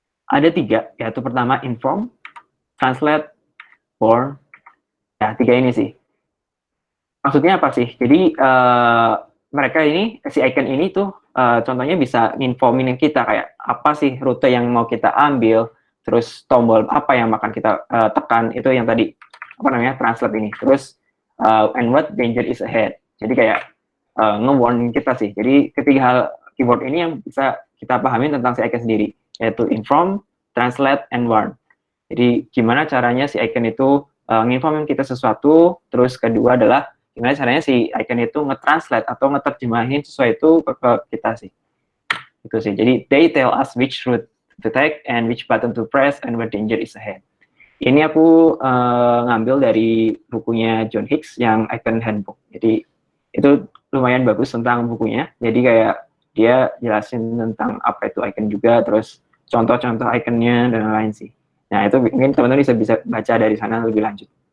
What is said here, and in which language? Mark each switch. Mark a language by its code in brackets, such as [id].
[id] Ada 3, yaitu pertama inform, translate, warn. Ya, 3 ini sih. Maksudnya apa sih? Jadi mereka ini, si icon ini tuh contohnya bisa nginfomin kita kayak apa sih rute yang mau kita ambil, terus tombol apa yang akan kita tekan, itu yang tadi apa namanya, translate ini. Terus [en] and what danger is ahead. [id] Jadi kayak nge-warning kita sih. Jadi ketiga hal keyword ini yang bisa kita pahami tentang si icon sendiri, yaitu inform, translate, and warn. Jadi gimana caranya si icon itu nginformin kita sesuatu, terus kedua adalah gimana caranya si icon itu nge-translate atau nge-terjemahin sesuatu ke kita sih. Itu sih. Jadi [en] they tell us which route to take and which button to press and where danger is ahead. [id] Ini aku ngambil dari bukunya John Hicks yang Icon Handbook. Jadi itu lumayan bagus tentang bukunya. Jadi kayak dia jelasin tentang apa itu icon juga, terus contoh-contoh iconnya dan lain-lain sih. Nah itu mungkin teman-teman bisa baca dari sana lebih lanjut.